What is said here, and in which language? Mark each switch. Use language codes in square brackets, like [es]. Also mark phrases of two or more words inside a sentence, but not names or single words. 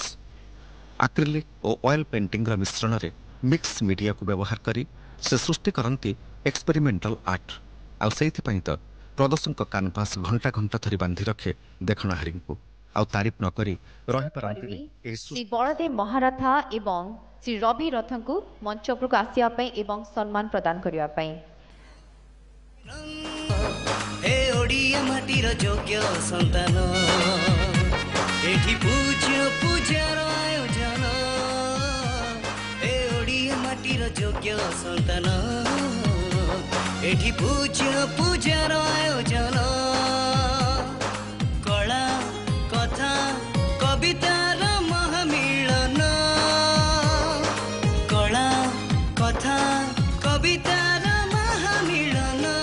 [or] ଆକ୍ରିଲିକ୍ ଓ [en] oil painting [or] ମିଶ୍ରଣରେ [en] mix media [or] ବ୍ୟବହାର କରି ସେ ସୃଷ୍ଟି କରନ୍ତି [en] experimental art. [or] ଆଉ ସେଇଥିପାଇଁ ତ ପ୍ରଦୋଷଙ୍କ କାନଭାସ ଘଣ୍ଟା ଘଣ୍ଟା ଧରି ବାନ୍ଧି ରଖେ ଦେଖଣାହାରୀଙ୍କୁ। ଆଉ ତାରିଫ ନ କରି ରହିପାରନ୍ତିନି ଏହି ଶ୍ରୀ ବଳଦେବ ମହାରଥା ଏବଂ ଶ୍ରୀ ରବି ରଥଙ୍କୁ ମଞ୍ଚ ଉପରକୁ ଆସିବା ପାଇଁ ଏବଂ ସମ୍ମାନ ପ୍ରଦାନ କରିବା ପାଇଁ। ହେ ଓଡ଼ିଆ ମାଟିର ଯୋଗ୍ୟ ସନ୍ତାନ ଏଠି ପୂଜ୍ୟ ପୂଜାର ଆୟୋଜନ ହେ ଓଡ଼ିଆ ମାଟିର ଯୋଗ୍ୟ ସନ୍ତାନ ଏଠି ପୂଜ୍ୟ ପୂଜାର ଆୟୋଜନ କଳା କଥା କବିତାର ମହାମିଳନ କଳା କଥା କବିତାର ମହାମିଳନ